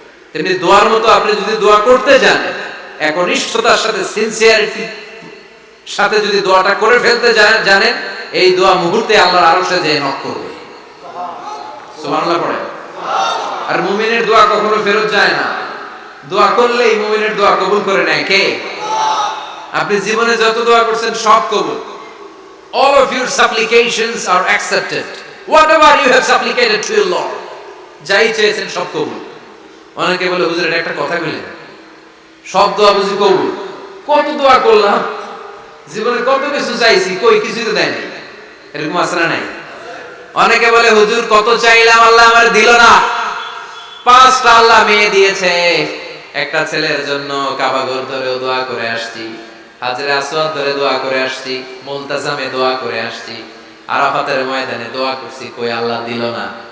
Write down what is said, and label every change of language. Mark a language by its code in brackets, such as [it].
[bn] তেমনি দোয়ার মতো আপনি যদি দোয়া করতে জানেন, একনিষ্ঠতার সাথে সিনসিয়ারিটি সাথে যদি দোয়াটা করে ফেলতে জানেন, এই দোয়া মুহূর্তে আল্লাহর আরশে যেয়ে নক করবে। সুবহানাল্লাহ পড়ে। আর মুমিনের দোয়া কখনো ফেরত যায় না। দোয়া করলেই মুমিনের দোয়া কবুল করে নেয় কে? আপনি জীবনে যত দোয়া করছেন সব কবুল। [en] All of your supplications are accepted. Whatever you have supplicated to your Lord, [bn] যাই চেয়েছেন সব কবুল। অনেকে বলে হুজুর এটা একটা কথা বললেন, সব দোয়া বুঝি কবুল? কত দোয়া করলাম, জীবনে কত কিছু চাইছি, কই কিছুই তো দেয় নাই। এরকম আছে না নাই? অনেকে বলে হুজুর কত চাইলাম আল্লাহ আমার দিল না। 5টা আল্লাহ মেয়ে দিয়েছে, একটা ছেলের জন্য কাবা ঘর ধরে দোয়া করে আসছি, হাজরে আসওয়াদ ধরে দোয়া করে আসছি, মুলতাজামে দোয়া করে আসছি, আরাফাতের ময়দানে দোয়া করছি, কই আল্লাহ দিল না।